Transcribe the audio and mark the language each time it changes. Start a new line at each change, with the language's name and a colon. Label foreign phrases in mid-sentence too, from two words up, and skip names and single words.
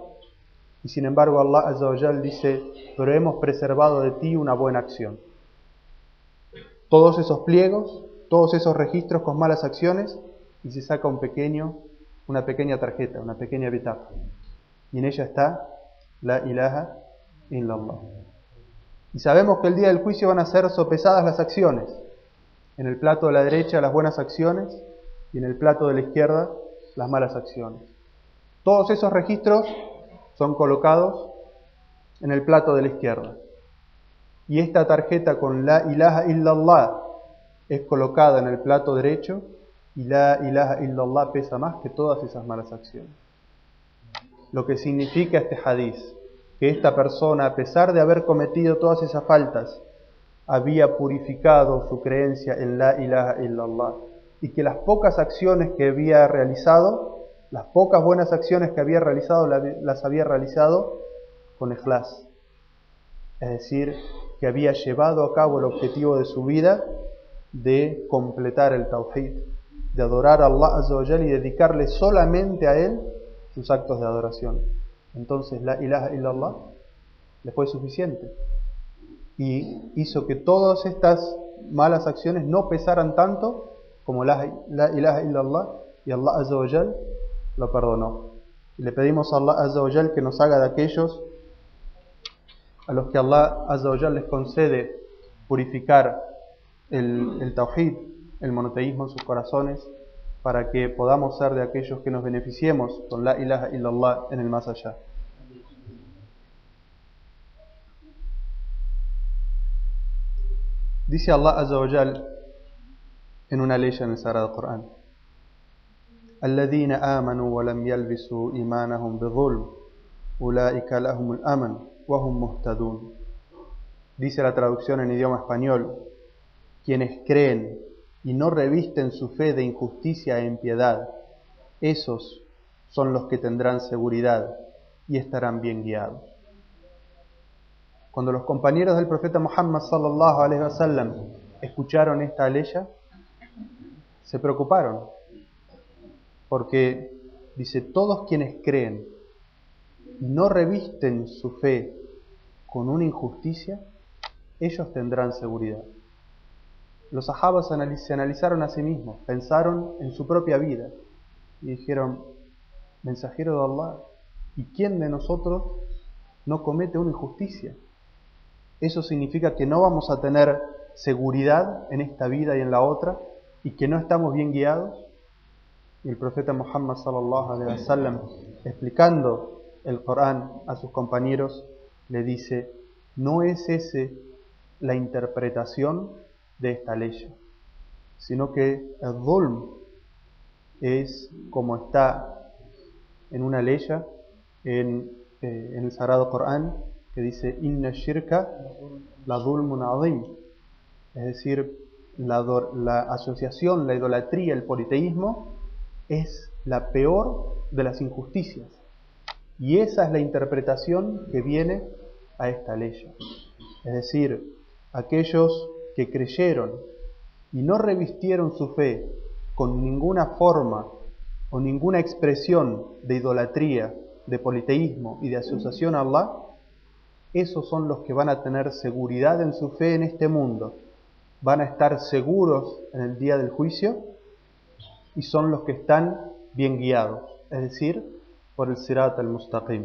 Spanish: Y sin embargo
Arabic: الله عز وجل
Spanish: dice: pero hemos preservado de ti una buena acción. Todos esos pliegos, todos esos registros con malas acciones, y se saca una pequeña tarjeta, una pequeña bitaqa. Y en ella está
Arabic: لا إله إلا الله.
Spanish: Y sabemos que el día del juicio van a ser sopesadas las acciones. En el plato de la derecha las buenas acciones y en el plato de la izquierda las malas acciones. Todos esos registros son colocados en el plato de la izquierda. Y esta tarjeta con
Arabic: لا إله إلا الله
Spanish: es colocada en el plato derecho, y
Arabic: لا إله إلا الله
Spanish: pesa más que todas esas malas acciones. Lo que significa este hadith, que esta persona, a pesar de haber cometido todas esas faltas, había purificado su creencia en
Arabic: لا إله إلا الله,
Spanish: y que las pocas acciones que había realizado, las pocas buenas acciones que había realizado, las había realizado con ikhlas. Es decir, que había llevado a cabo el objetivo de su vida de completar el tawhid, de adorar a
Arabic: الله عز وجل
Spanish: y dedicarle solamente a Él sus actos de adoración. Entonces
Arabic: لا إله إلا الله
Spanish: le fue suficiente y hizo que todas estas malas acciones no pesaran tanto como
Arabic: لا إله إلا الله,
Spanish: y
Arabic: الله عز وجل
Spanish: lo perdonó. Y le pedimos a
Arabic: الله عز وجل
Spanish: que nos haga de aquellos a los que
Arabic: الله عز وجل
Spanish: les concede purificar el tawhid, el monoteísmo en sus corazones, para que podamos ser de aquellos que nos beneficiemos con
Arabic: لا إله إلا الله
Spanish: en el más allá. Dice
Arabic: الله عز وجل
Spanish: en una ley en el Sagrado Corán:
Arabic: الذين آمنوا ولم يلبسوا إيمانهم بظلم أولئك لهم الأمن وهم مهتدون.
Spanish: Dice la traducción en idioma español: quienes creen y no revisten su fe de injusticia e impiedad, esos son los que tendrán seguridad y estarán bien guiados. Cuando los compañeros del profeta Muhammad
Arabic: صلى الله عليه وسلم
Spanish: escucharon esta aleya, se preocuparon, porque dice: todos quienes creen y no revisten su fe con una injusticia, ellos tendrán seguridad. Los sahabas se analizaron a sí mismos, pensaron en su propia vida y dijeron: mensajero de Allah, ¿y quién de nosotros no comete una injusticia? Eso significa que no vamos a tener seguridad en esta vida y en la otra, y que no estamos bien guiados. Y el profeta Muhammad
Arabic: صلى الله عليه وسلم,
Spanish: explicando el Corán a sus compañeros, le dice: no es ese la interpretación de esta ley, sino que el dhulm, es como está en una ley en el Sagrado Corán, que dice
Arabic: إن الشرك لظلم عظيم,
Spanish: es decir, la asociación, la idolatría, el politeísmo es la peor de las injusticias. Y esa es la interpretación que viene a esta ley. Es decir, aquellos que creyeron y no revistieron su fe con ninguna forma o ninguna expresión de idolatría, de politeísmo y de asociación a Allah, esos son los que van a tener seguridad en su fe en este mundo, van a estar seguros en el día del juicio y son los que están bien guiados, es decir, por el
Arabic: الصراط المستقيم.